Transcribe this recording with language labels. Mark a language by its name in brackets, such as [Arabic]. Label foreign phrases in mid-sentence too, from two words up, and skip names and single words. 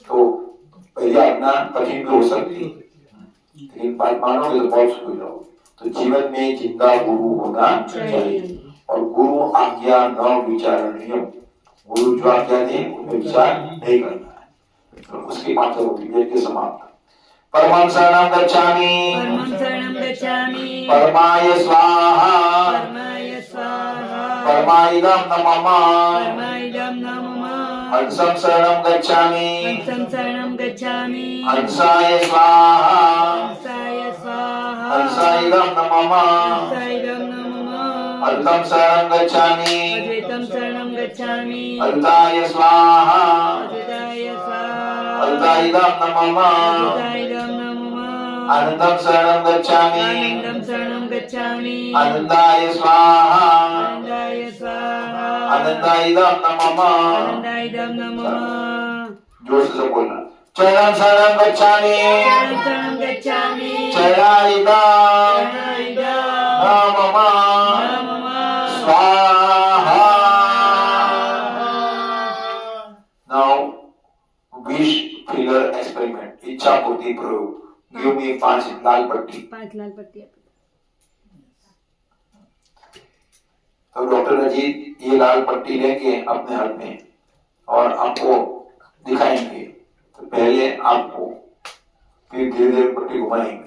[Hindi] तो पहले अपना कठिन भी हो सकती है, लेकिन बात मानोगे तो बहुत सुख हो जाओगे। तो जीवन में जिंदा गुरु होना चाहिए और गुरु आज्ञा न विचारणीय। गुरु जो आज्ञा दे उसमें विचार नहीं करना है। तो उसकी 5 होती है समाप्त। [Sanskrit] परमं शरणं गच्छामि, परमं शरणं गच्छामि, परमाय स्वाहा, परमाय स्वाहा, परमाइदं नमः, परमाइदं नमः, हंसं शरणं गच्छामि, हंसं शरणं गच्छामि, हंसाय स्वाहा, हंसाय स्वाहा, हंसाइदं नमः, हंसाइदं नमः, अद्वैतं शरणं गच्छामि, अद्वैतं शरणं गच्छामि, अद्वैताय स्वाहा, अद्वैताय स्वाहा, अद्वैतं नमः, अद्वैताय नमः, आनंदं शरणं गच्छामि, आनन्दं शरणं गच्छामि, आनंदाय स्वाहा, आनन्दाय स्वाहा, आनंदाइदं नमः। आनन्दायदं नमः, [Hindi] जोर से बोलना। [Sanskrit] चरणं शरणं गच्छामि, शरणं शरणं गच्छामि, चरणाइदं चरणाइदं नमः स्वाहा। [English] Now wish figure experiment, [Hindi] इच्छा पूर्ति प्रयोग। [English] Give me 5 [Hindi] लाल पट्टी। 5 लाल पट्टी। तो डॉक्टर अजीत ये लाल पट्टी लेके अपने हाथ में और आपको दिखाएंगे। तो पहले आपको, फिर धीरे धीरे पट्टी घुमाएंगे।